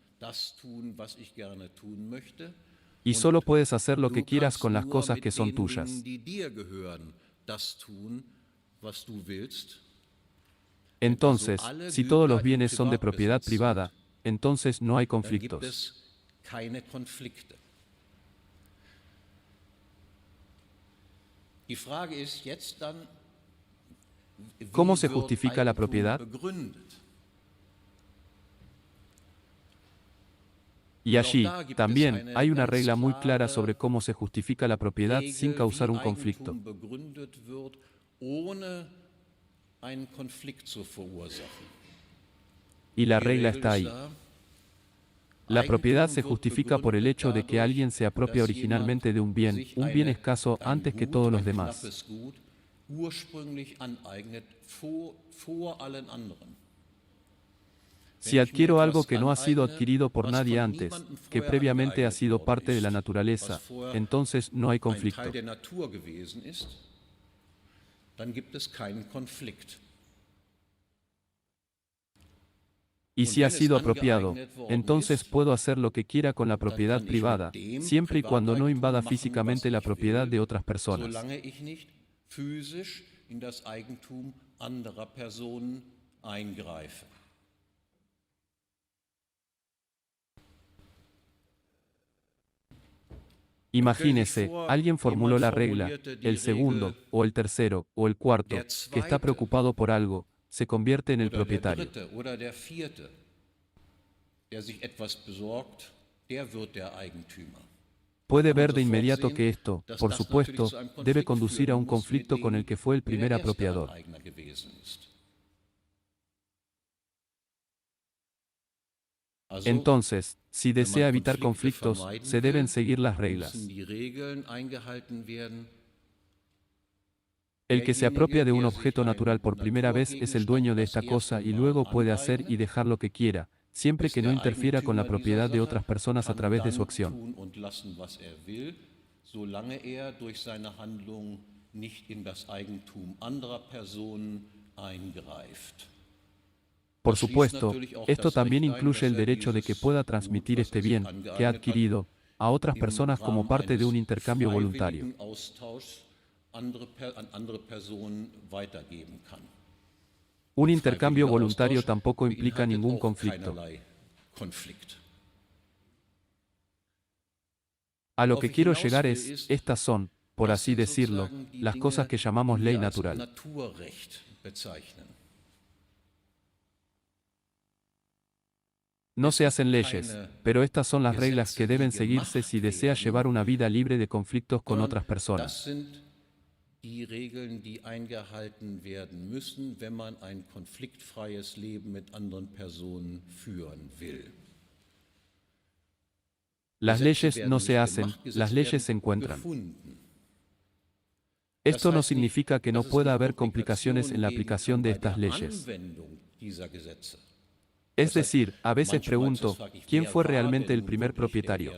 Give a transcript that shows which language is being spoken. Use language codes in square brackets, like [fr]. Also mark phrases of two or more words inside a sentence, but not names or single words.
[es] Y solo puedes hacer lo que quieras con las cosas que son tuyas. Entonces, si todos los bienes son de propiedad privada, entonces no hay conflictos. [de] Die Frage ist jetzt dann, [es] ¿Cómo [de] wie [es] se [de] wird [es] justifica la [de] Eigentum [es] propiedad? [de] begründet? [es] Y [de] Und auch [es] allí, [de] da gibt es [es] también, [de] eine [es] hay una [de] ganz [es] regla muy clara [de] klare [es] sobre cómo se justifica la propiedad sin [de] Regel, [es] causar [de] wie [es] un conflicto. [de] Eigentum begründet wird, ohne einen Konflikt zu verursachen. [es] Y la [de] Die [es] regla [de] Regel [es] está [de] ist [es] ahí. [de] da, [es] La propiedad se [de] Eigentum wird [es] justifica por el [de] begründet [es] hecho de que [de] dadurch, [es] alguien se apropia [de] dass jemand [es] originalmente de un [de] sich [es] bien escaso [de] ein [es] antes que [de] Gut, [es] todos los [de] ein [es] demás. [de] knappes Gut, ursprünglich aneignet vor allen anderen. [es] Si adquiero algo que no ha sido adquirido por nadie antes, que previamente ha sido parte de la naturaleza, entonces no hay [de] Ein [es] conflicto. [de] Teil der Natur gewesen ist, dann gibt es keinen Konflikt. [es] Y si ha sido apropiado, entonces puedo hacer lo que quiera con la propiedad privada, siempre y cuando no invada físicamente la propiedad de otras personas. [de] Solange ich nicht physisch in das Eigentum anderer Personen eingreife. [es] Imagínese, alguien formuló la regla, el segundo, o el tercero, o el cuarto, que está preocupado por algo, se convierte en el [de] Oder der [es] propietario. [de] dritte oder der vierte, der sich etwas besorgt, der wird der Eigentümer. [es] Puede ver de inmediato que esto, por supuesto, debe conducir a un conflicto con el que fue el primer apropiador. Entonces, si desea evitar conflictos, se deben seguir las reglas. El que se apropia de un objeto natural por primera vez es el dueño de esta cosa y luego puede hacer y dejar lo que quiera, siempre que no interfiera con la propiedad de otras personas a través de su acción. [de] Solange durch seine Handlung nicht in das Eigentum anderer Personen eingreift. [es] Por supuesto, esto también incluye el derecho de que pueda transmitir este bien, que ha adquirido, a otras personas como parte de un intercambio voluntario. Un intercambio voluntario tampoco implica ningún conflicto. A lo que quiero llegar es, estas son, por así decirlo, las cosas que llamamos ley natural. No se hacen leyes, pero estas son las reglas que deben seguirse si desea llevar una vida libre de conflictos con otras personas. [de] Die Regeln, die eingehalten werden müssen, wenn man ein konfliktfreies Leben mit anderen Personen führen will. [es] Las leyes no se hacen, las leyes se encuentran. Esto no significa que no pueda haber complicaciones en la aplicación de estas leyes. Es decir, a veces pregunto, ¿quién fue realmente el primer propietario?